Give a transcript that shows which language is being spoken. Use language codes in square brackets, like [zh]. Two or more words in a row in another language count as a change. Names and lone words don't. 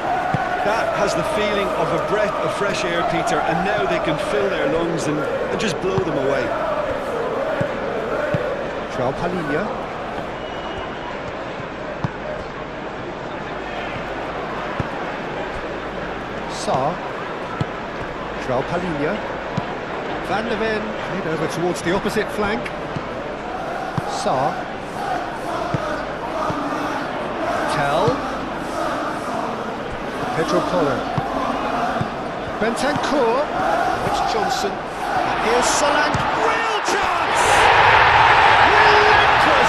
[en] That has the feeling of a breath of fresh air, Peter, and now they can fill their lungs and just blow them away. João Palhinha. Sarr. João Palhinha. Van de Ven played over towards the opposite flank. Sarr. Pedro Porro. Bentancur. It's Johnson. Here's Solanke. Real chance! Relentless!